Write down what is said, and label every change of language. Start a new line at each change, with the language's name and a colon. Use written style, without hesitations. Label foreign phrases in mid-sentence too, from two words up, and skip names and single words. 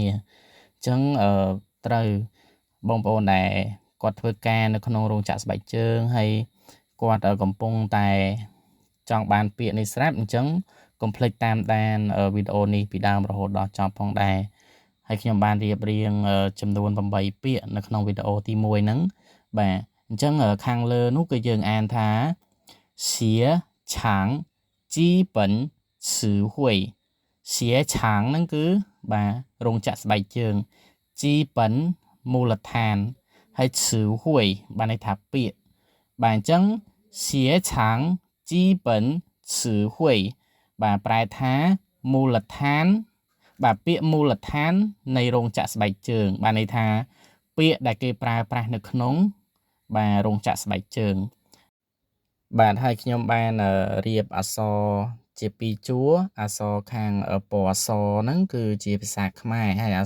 Khmer: អញ្ចឹងត្រូវបងប្អូនដែលគាត់ធ្វើការនៅក្នុងរោងចក្រស្បែកជើងហើយគាត់កំពុងតែចង់បានពាក្យនេះស្រាប់អញ្ចឹងកុំភ្លេចតាមដានវីដេអូនេះពីដើមរហូតដល់ចប់ផងដែរហើយខ្ញុំបានរៀបរៀងចំនួន8ពាក្យនៅក្នុងវីដេអូទី1ហ្នឹងបាទ អញ្ចឹងខាងលើនោះគឺយើងអានថា
Chinese: 写长基本词汇写长
Khmer: ហ្នឹងគឺបាទរោងចក្រស្បែកជើង基本មូលដ្ឋានហើយ词汇បានន័យថាពាក្យបាទអញ្ចឹង
Chinese: 写长基本词
Khmer: 汇បាទប្រែថាមូលដ្ឋានបាទពាក្យមូលដ្ឋាននៃរោងចក្រស្បែកជើងបានន័យថាពាក្យដែលគេប្រើប្រាស់នៅក្នុងបាទរោងចក្រស្បែកជើងបាទហើយ ខ្ញុំបានរៀបអក្សរជាពីរជួរអក្សរខាងពណ៌សហ្នឹងគឺជាភាសាខ្មែរហើយអក្ស